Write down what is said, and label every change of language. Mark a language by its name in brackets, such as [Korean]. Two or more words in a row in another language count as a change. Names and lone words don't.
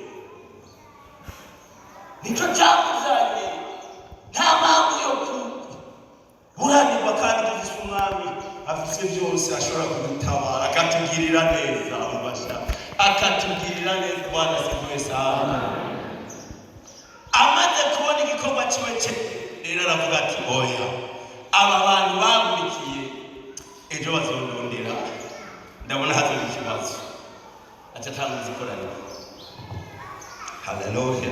[Rundi] Nicyo cyamuzanye. Nta mpamvu yo kuburanirwa, kandi dufise umwami afise byose ashobora kudutabara akatugirira neza. Ubasha akatugirira neza. [Swahili] Bwana sitwe sana. [Rundi] Amaze kubona igikorwa kiwe rero aravuga ati oya, aba bantu bamurikiye ejo bazondondera, ndabona hazoba ikibazo. Aca atanguza ikoraniro. Haleluya.